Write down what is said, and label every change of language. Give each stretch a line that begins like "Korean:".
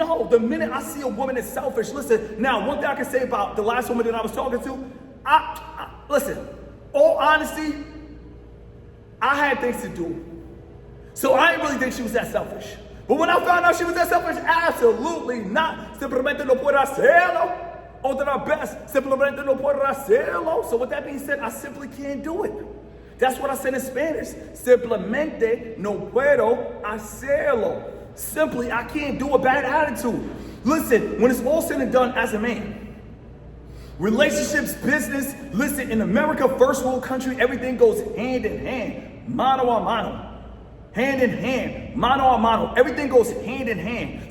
English: No, the minute I see a woman that's selfish, listen, now, one thing I can say about the last woman that I was talking to, listen, all honesty, I had things to do. So I didn't really think she was that selfish. But when I found out she was that selfish, absolutely not.
Spanish: Simplemente no puedo hacerlo. Otra vez, simplemente no puedo hacerlo.
English: So with that being said, I simply can't do it. That's what I said in Spanish.
Spanish: Simplemente no puedo hacerlo.
English: Simply, I can't do a bad attitude. Listen, when it's all said and done as a man, relationships, business, listen, in America, first world country, everything goes hand in hand.
Spanish: Mano a mano.
English: Hand in hand.
Spanish: Mano a mano.
English: Everything goes hand in hand.